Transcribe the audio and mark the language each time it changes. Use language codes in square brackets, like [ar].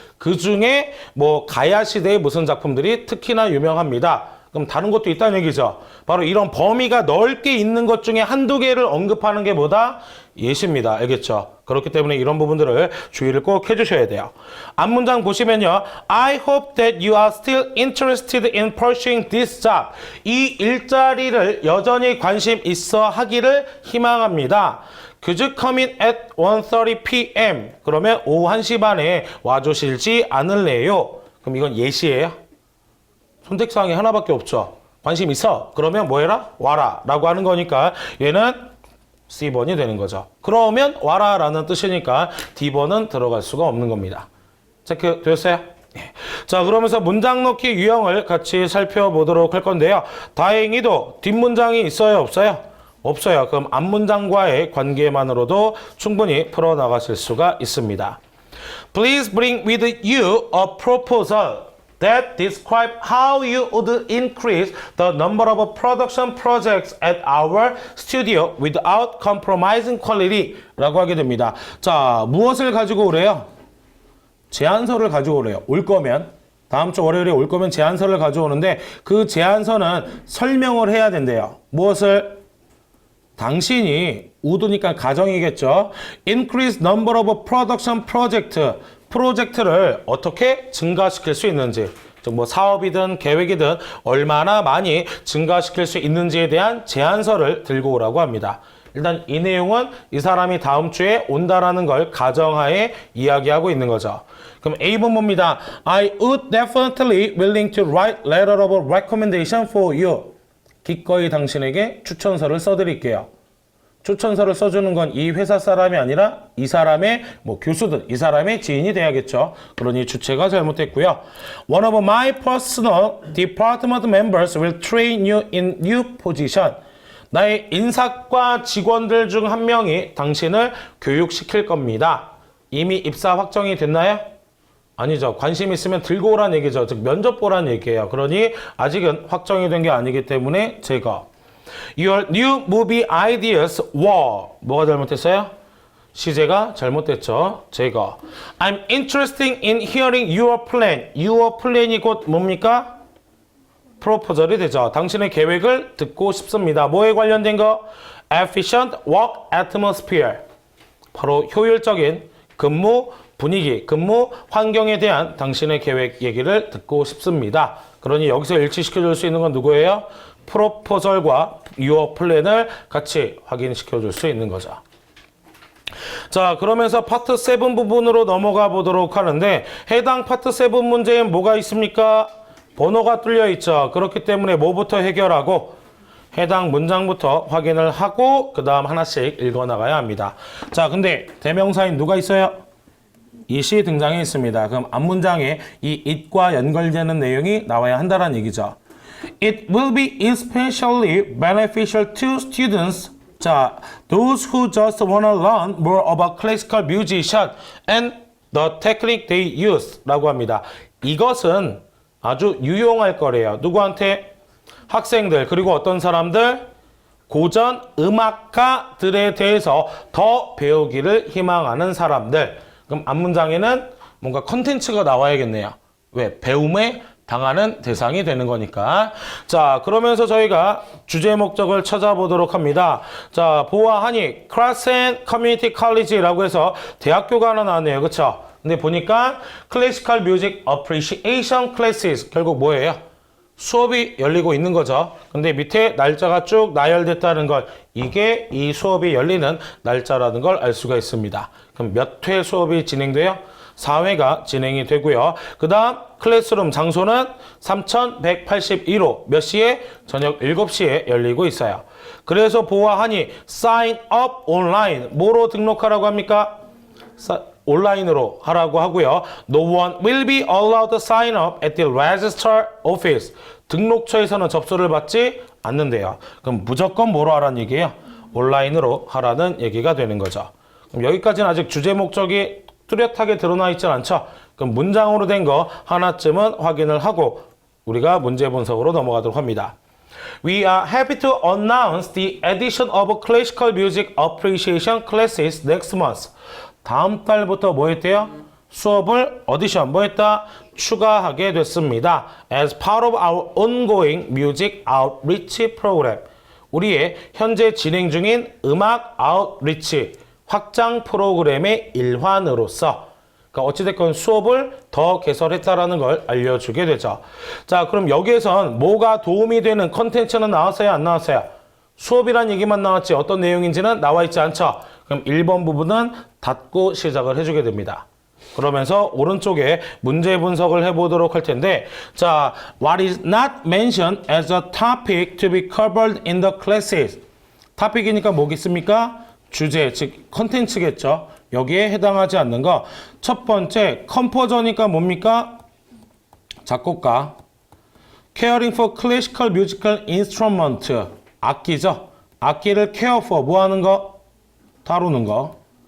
[ko] 그 중에 뭐 가야 시대의 무슨 작품들이 특히나 유명합니다. 그럼 다른 것도 있다는 얘기죠. 바로 이런 범위가 넓게 있는 것 중에 한두 개를 언급하는 게 뭐다? 예시입니다. 알겠죠? 그렇기 때문에 이런 부분들을 주의를 꼭 해주셔야 돼요. 앞문장 보시면요. [en] I hope that you are still interested in pursuing this job. [ko] 이 일자리를 여전히 관심 있어 하기를 희망합니다. [en] Could you come in at 1:30 p.m. [ko] 그러면 오후 1시 반에 와주실지 않을래요? 그럼 이건 예시예요? 선택사항이 하나밖에 없죠. 관심 있어? 그러면 뭐 해라? 와라 라고 하는 거니까 얘는 C번이 되는 거죠. 그러면 와라 라는 뜻이니까 D번은 들어갈 수가 없는 겁니다. 체크 되었어요? 네. 자, 그러면서 문장 넣기 유형을 같이 살펴보도록 할 건데요. 다행히도 뒷문장이 있어요? 없어요? 없어요. 그럼 앞문장과의 관계만으로도 충분히 풀어나가실 수가 있습니다. [en] Please bring with you a proposal that describe how you would increase the number of production projects at our studio without compromising quality [ko] 라고 하게 됩니다. 자, 무엇을 가지고 오래요? 제안서를 가지고 오래요. 올 거면 다음 주 월요일에 올 거면 제안서를 가져오는데 그 제안서는 설명을 해야 된대요. 무엇을? 당신이 우드니까 가정이겠죠. [en] Increase number of production project. [ko] 프로젝트를 어떻게 증가시킬 수 있는지, 즉 뭐 사업이든 계획이든 얼마나 많이 증가시킬 수 있는지에 대한 제안서를 들고 오라고 합니다. 일단 이 내용은 이 사람이 다음 주에 온다라는 걸 가정하에 이야기하고 있는 거죠. 그럼 A번 봅니다. [en] I would definitely willing to write letter of recommendation for you. [ko] 기꺼이 당신에게 추천서를 써드릴게요. 추천서를 써주는 건 이 회사 사람이 아니라 이 사람의 뭐 교수든 이 사람의 지인이 돼야겠죠. 그러니 주체가 잘못됐고요. [en] One of my personal department members will train you in new position. [ko] 나의 인사과 직원들 중 한 명이 당신을 교육시킬 겁니다. 이미 입사 확정이 됐나요? 아니죠. 관심 있으면 들고 오라는 얘기죠. 즉 면접 보라는 얘기예요. 그러니 아직은 확정이 된 게 아니기 때문에 제거. [en] Your new movie ideas were [ko] 뭐가 잘못됐어요? 시제가 잘못됐죠. 제거. [en] I'm interested in hearing your plan. Your plan [ko] 이 곧 뭡니까? 프로포절이 되죠. 당신의 계획을 듣고 싶습니다. 뭐에 관련된 거? [en] Efficient work atmosphere. [ko] 바로 효율적인 근무 분위기, 근무 환경에 대한 당신의 계획 얘기를 듣고 싶습니다. 그러니 여기서 일치시켜줄 수 있는 건 누구예요? 프로포절과 [en] your plan [ko] 을 같이 확인시켜줄 수 있는 거죠. 자, 그러면서 파트 7 부분으로 넘어가 보도록 하는데 해당 파트 7 문제엔 뭐가 있습니까? 번호가 뚫려 있죠. 그렇기 때문에 뭐부터 해결하고 해당 문장부터 확인을 하고 그 다음 하나씩 읽어나가야 합니다. 자, 근데 대명사인 누가 있어요? it이 등장해 있습니다. 그럼 앞문장에 이 it과 연결되는 내용이 나와야 한다는 얘기죠. [en] It will be especially beneficial to students, 자, those who just want to learn more about classical musician and the technique they use [ko] 라고 합니다. 이것은 아주 유용할 거래요. 누구한테? 학생들, 그리고 어떤 사람들? 고전 음악가들에 대해서 더 배우기를 희망하는 사람들. 그럼 앞문장에는 뭔가 컨텐츠가 나와야겠네요. 왜? 배움에 당하는 대상이 되는 거니까. 자, 그러면서 저희가 주제 목적을 찾아보도록 합니다. 자, 보아하니 Class and Community College라고 해서 대학교가 하나 나왔네요. 그쵸? 근데 보니까 Classical Music Appreciation Classes 결국 뭐예요? 수업이 열리고 있는 거죠. 근데 밑에 날짜가 쭉 나열됐다는 걸, 이게 이 수업이 열리는 날짜라는 걸 알 수가 있습니다. 그럼 몇 회 수업이 진행돼요? 4회가 진행이 되고요. 그 다음 클래스룸 장소는 3181호, 몇 시에? 저녁 7시에 열리고 있어요. 그래서 보아하니 [en] sign up online, [ko] 뭐로 등록하라고 합니까? 온라인으로 하라고 하고요. No one will be allowed to sign up at the register office. 등록처에서는 접수를 받지 않는데요. 그럼 무조건 뭐로 하라는 얘기예요? 온라인으로 하라는 얘기가 되는 거죠. 그럼 여기까지는 아직 주제 목적이 뚜렷하게 드러나 있지 않죠? 그럼 문장으로 된 거 하나쯤은 확인을 하고 우리가 문제 분석으로 넘어가도록 합니다. [en] We are happy to announce the addition of classical music appreciation classes next month. [ko] 다음 달부터 뭐 했대요? 수업을 어디션 뭐 했다? 추가하게 됐습니다. [en] As part of our ongoing music outreach program. [ko] 우리의 현재 진행 중인 음악 아웃리치 확장 프로그램의 일환으로서, 그러니까 어찌됐건 수업을 더 개설했다라는 걸 알려주게 되죠. 자, 그럼 여기에선 뭐가 도움이 되는 컨텐츠는 나왔어요? 안 나왔어요? 수업이란 얘기만 나왔지 어떤 내용인지는 나와 있지 않죠? 그럼 1번 부분은 닫고 시작을 해주게 됩니다. 그러면서 오른쪽에 문제 분석을 해보도록 할 텐데, [en] 자, what is not mentioned as a topic to be covered in the classes. [ko] 토픽이니까 뭐겠습니까? 주제, 즉 컨텐츠겠죠. 여기에 해당하지 않는 거. 첫 번째, 컴포저니까 뭡니까? 작곡가. [en] Caring for classical musical instrument. [ko] 악기죠. 악기를 [en] care for [ko] 뭐 하는 거? 다루는 거.